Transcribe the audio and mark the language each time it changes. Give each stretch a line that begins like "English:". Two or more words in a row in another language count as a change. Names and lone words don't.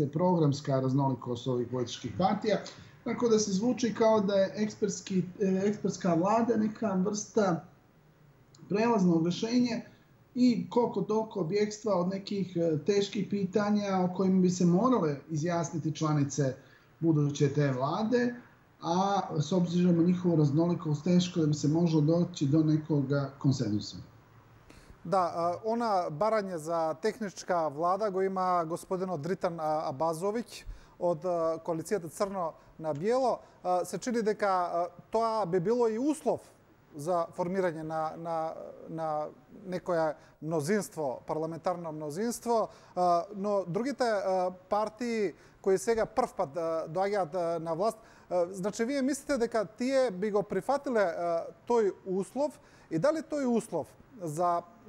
Serbian: programska raznolikost ovih političkih partija, tako da se zvuči kao da je ekspertska vlada neka vrsta prelaznog rešenja i koliko toliko bjegstva od nekih teških pitanja o kojima bi se morale izjasniti članice buduće te vlade, a s obzirom na njihovu raznolikost teško da bi se moželo doći do nekog konsenzusa.
Macedonian: Да, она барање за техничка влада го има господинот Дритан Абазовиќ од коалицијата Црно на Биело. Се чини дека тоа би било и услов за формирање на некоја мнозинство, парламентарно мнозинство, но другите партии кои сега прв пат доаѓаат на власт, значи вие мислите дека тие би го прифатиле тој услов и дали тој услов за